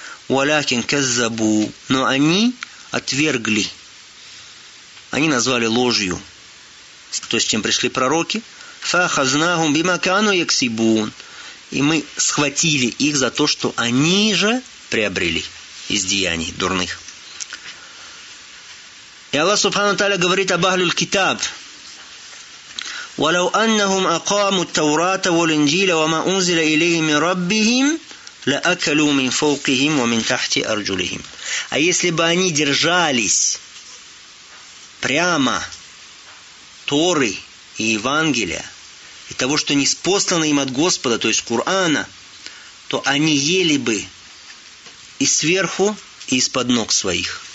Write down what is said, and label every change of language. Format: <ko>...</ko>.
<ar>وَلَكِنْ كَذَّبُوا,</ar> <ru>но они отвергли, они назвали ложью, то есть чем пришли пророки.</ru> <ar>فَأَخَذْنَاهُمْ بِمَا كَانُوا يَكْسِبُونَ,</ar> <ru>и мы схватили их за то, что они же приобрели из деяний дурных. И Аллах Субхану ва Тааля говорит об Ахлюль Китаб:</ru> <ar>وَلَوْ أَنَّهُمْ أَقَامُوا التَّوْرَاةَ وَالْإِنْجِيلَ وَمَا أُنْزِلَ إِلَيْهِمْ مِنْ رَبِّهِمْ لَأَكَلُوا مِنْ فَوْقِهِمْ وَمِنْ تَحْتِ أَرْجُلِهِمْ.</ar> <ru>А если бы они держались прямо Торы и Евангелия, и того, что ниспослано им от Господа, то есть Корана, то они ели бы и сверху, и из-под ног своих.</ru>